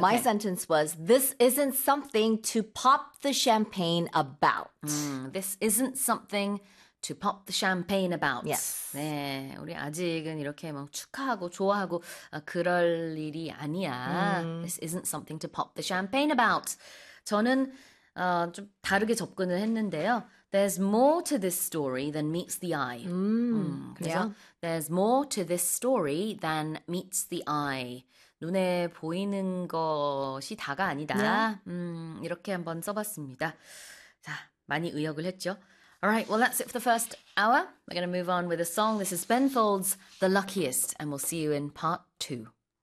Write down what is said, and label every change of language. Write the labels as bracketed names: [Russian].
[English] my sentence was, this isn't something to pop the champagne about. This isn't something to pop the champagne about. Yes. [Korean] 네, 우리 아직은 이렇게 막 축하하고 좋아하고 그럴 일이 아니야. [English] This isn't something to pop the champagne about. [Korean] 저는 좀 다르게 접근을 했는데요. [English] There's more to this story than meets the eye. 그래서 There's more to this story than meets the eye. [Korean] 눈에 보이는 것이 다가 아니다. [English] Yeah. [Korean] 이렇게 한번 써봤습니다. 자, 많이 의역을 했죠. [English] All right, well, that's it for the first hour. We're going to move on with a song. This is Ben Folds, The Luckiest, and we'll see you in part two.